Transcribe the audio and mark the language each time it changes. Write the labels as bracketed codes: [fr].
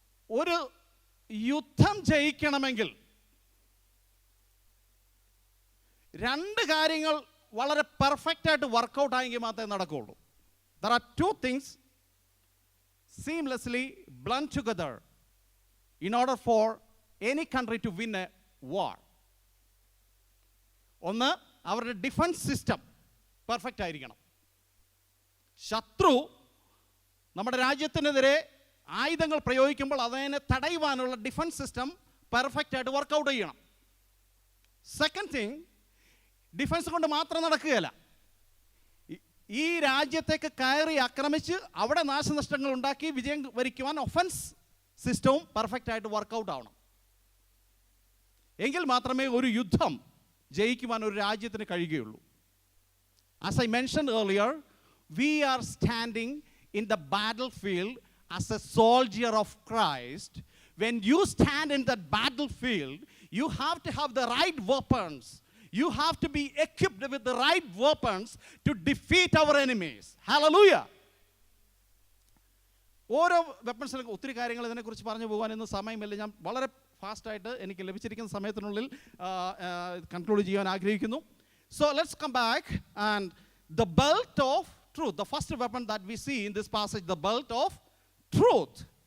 [ml] ഒരു യുദ്ധം ജയിക്കണമെങ്കിൽ 2 കാര്യങ്ങൾ വളരെ പെർഫെക്റ്റ് ആയിട്ട് വർക്കൗട്ട് ആയെങ്കിൽ മാത്രമേ നടക്കുകയുള്ളൂ. [en] There are 2 things seamlessly blend together in order for any country to win a war. [ml] ഒന്ന്, അവരുടെ ഡിഫൻസ് സിസ്റ്റം പെർഫെക്റ്റ് ആയിരിക്കണം. ശത്രു നമ്മുടെ രാജ്യത്തിനെതിരെ ആയുധങ്ങൾ പ്രയോഗിക്കുമ്പോൾ അതിനെ തടയുവാനുള്ള ഡിഫൻസ് സിസ്റ്റം പെർഫെക്റ്റ് ആയിട്ട് വർക്കൗട്ട് ചെയ്യണം. സെക്കൻഡ് തിങ്, ഡിഫൻസ് കൊണ്ട് മാത്രം നടക്കുകയല്ല. ഈ രാജ്യത്തേക്ക് കയറി ആക്രമിച്ച് അവിടെ നാശനഷ്ടങ്ങൾ ഉണ്ടാക്കി വിജയം വരിക്കുവാൻ ഒഫൻസ് സിസ്റ്റവും പെർഫെക്റ്റ് ആയിട്ട് വർക്കൗട്ട് ആവണം. എങ്കിൽ മാത്രമേ ഒരു യുദ്ധം ജയിക്കുവാൻ ഒരു രാജ്യത്തിന് കഴിയുകയുള്ളൂ. [en] As I mentioned earlier, we are standing in the battlefield as a soldier of Christ. When you stand in that battlefield, you have to have the right weapons. You have to be equipped with the right weapons to defeat our enemies. Hallelujah. [ml] ഓരോ വെപ്പൺസിനും ഒത്തിരി കാര്യങ്ങൾ ഇതിനെക്കുറിച്ച് പറഞ്ഞു പോകാനൊന്നും സമയമില്ല. ഞാൻ വളരെ ഫാസ്റ്റായിട്ട് എനിക്ക് ലഭിച്ചിരിക്കുന്ന സമയത്തിനുള്ളിൽ കൺക്ലൂഡ് ചെയ്യാൻ ആഗ്രഹിക്കുന്നു. [en] So let's come back and the belt of truth. The first weapon that we see in this passage, the belt of truth.